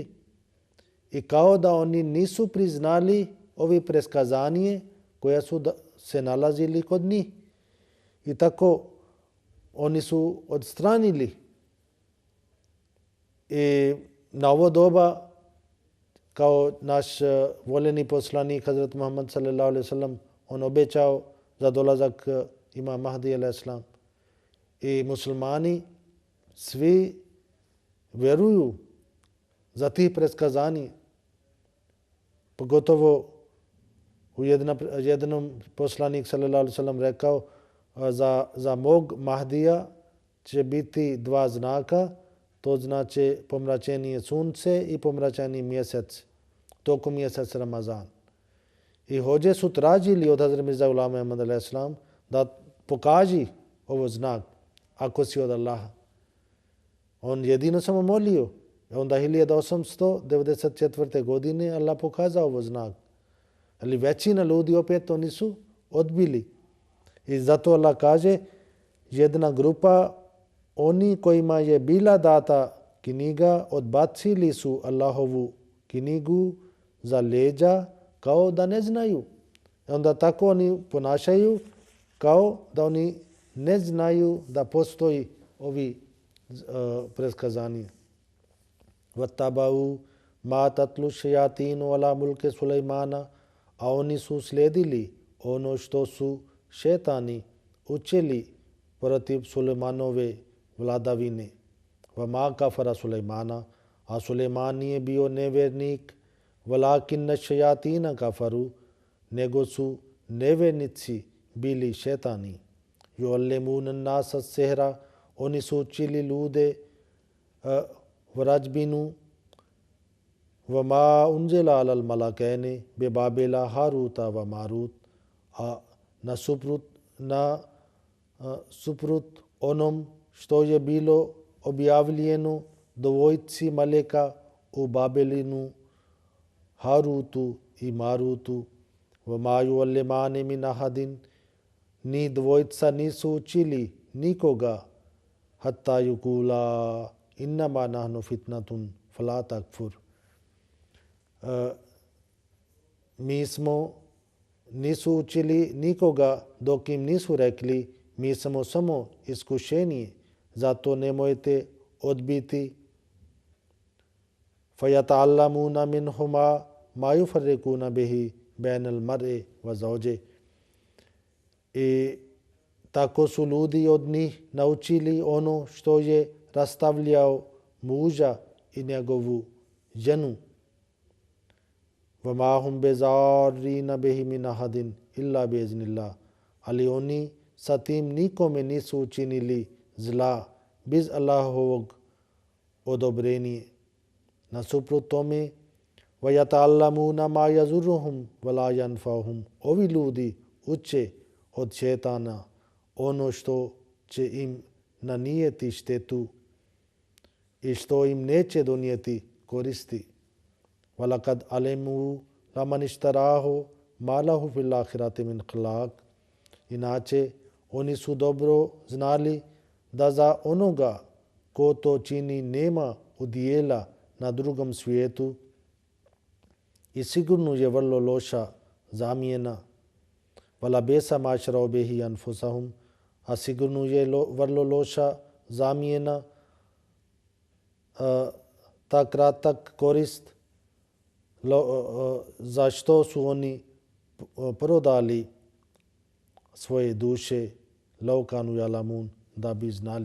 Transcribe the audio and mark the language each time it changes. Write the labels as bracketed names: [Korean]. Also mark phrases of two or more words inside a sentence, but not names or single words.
[Bosnian] I kao da oni nisu priznali ovi preskazanje koja su se nalazili kod njih. I tako oni su odstranili. I na ovo doba, kao naš voljeni poslanik Hazrat Muhammad [Arabic] صلى الله عليه وسلم, [Bosnian] on obećao za dolazak imam Mahdi [Arabic] عليه السلام. [Bosnian] I muslimani svi vjeruju za tih preskazanje. Pogotovo u jednom poslanik [Arabic] صلى الله عليه وسلم [Bosnian] rekao, za mog Mahdija će biti dva znaka, to znači pomračenje sunce i pomračenje mjesec, tokom mjesec Ramazan. I hođe su tražili od Hazrat Mirza Ghulam Ahmad [Arabic] عليه السلام [Bosnian] da pokaži ovo znak ako si od Allaha. On jedino samo molio. Onda 1894. godine Allah pokazao ovo znak. Ali većina ljudi opet oni su odbili. I zato Allah kaže, jedna grupa oni kojima je bila data knjiga odbacili su Allahovu knjigu za leđa kao da ne znaju. I onda tako oni ponašaju kao da oni ne znaju da postoji ovi preskazanje. [Arabic] واتبعوا ما تتلو الشياطين على ملك سليمان, [Bosnian] a oni su slijedili ono što su šetani učili protiv Sulejmanove vladavine. [Arabic] وما كفر سليمان, [Bosnian] a Sulejman nije bio nevjernik, [Arabic] ولكن الشياطين كفروا, [Bosnian] nego su nevjernici bili šetani. [Arabic] يعلمون الناس السحر, [Bosnian] oni su učili ljude vrajbinu. [Arabic] وما أنزل على الملكين ببابل هاروت وماروت, [Bosnian] a nasuprut na suprot onom što je bilo objavljeno dvojici meleka u Babelinu, Harutu i Marutu. [Arabic] وَمَا يُعَلِّمَانِ مِنْ أَحَدٍ [Bosnian] Ni dvojica nisu učili nikoga [Arabic] حتى يقولا إنما نحن فتنة فلا تكفر. [Bosnian] Nisu učili nikoga dok im nisu rekli mi smo samo iskušenje, zato nemojte odbiti. [Arabic] فَيَتَعَلَّمُونَ مِنْهُمَا مَا يُفَرِّقُونَ بِهِ بَيْنَ الْمَرْءِ وَزَوْجِهِ. [Bosnian] I tako su ljudi od njih naučili ono što je rastavljao muža i njegovu ženu. [Arabic] وَمَا هُمْ بِضَارِّينَ بِهِ مِنْ أَحَدٍ إِلَّا بِإِذْنِ اللَّهِ. [Bosnian] Ali oni sa tim nikome nisu učinili zla bez Allahovog odobrenja. Nasuprot tome, [Arabic] وَيَتَعَلَّمُونَ مَا يَضُرُّهُمْ وَلَا يَنْفَعُهُمْ. [Bosnian] Ovi ljudi uče od šetana ono što će im nanijeti štetu i što im neće donijeti koristi. [Arabic] وَلَقَدْ عَلِمُوا لَمَنِ اشْتَرَاهُ مَا لَهُ فِي الْآخِرَةِ مِنْ خَلَاقٍ. [Bosnian] Inače, oni su dobro znali da za onoga ko to čini nema udjela na drugom svijetu i sigurno je vrlo loša zamjena. [Arabic] وَلَبِئْسَ مَا شَرَوْا بِهِ أَنْفُسَهُمْ. [Bosnian] A sigurno je vrlo loša zamjena ta kratak korist za što su oni prodali svoje duše [Arabic] لَوْ كَانُوا يَعْلَمُونَ [Bosnian] da bi znali.